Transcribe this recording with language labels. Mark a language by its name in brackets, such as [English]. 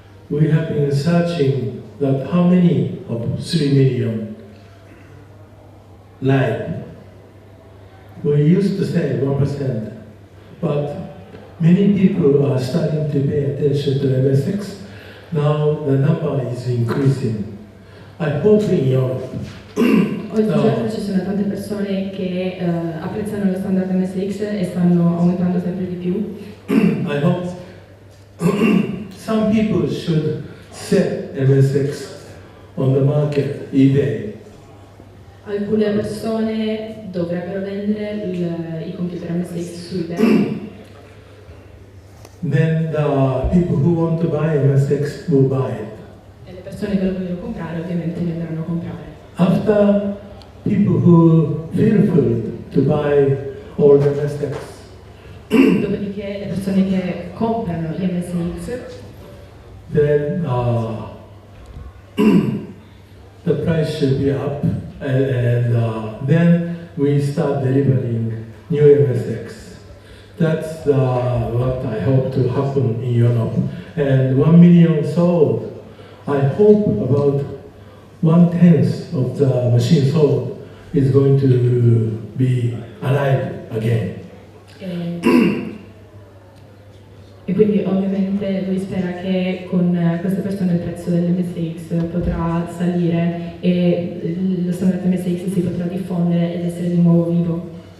[English] We have been searching that how many of 3 million live. We used to say 1%, but many people are starting to pay attention to MSX. Now the number is increasing. I hope in Europe. [Italian] Oggigiorno ci sono tante persone che apprezzano lo standard MSX e stanno aumentando sempre di più. [English] I hope some people should set MSX on the market, eBay. [Italian] Alcune persone dovrebbero vendere i computer MSX su eBay. [English] Then the people who want to buy MSX will buy it. [Italian] E le persone che lo vogliono comprare ovviamente li andranno a comprare. [English] After people who feel free to buy all the MSX, [Italian] Dopodiché le persone che comprano gli MSX, [English] then the price should be up, and then we start delivering new MSX. That's what I hope to happen in Europe. And 1 million sold. I hope about 1/10 of the machine sold is going to be alive again. [Italian] E quindi ovviamente lui spera che con queste persone il prezzo dell'MSX potrà salire e lo standard MSX si potrà diffondere ed essere di nuovo vivo.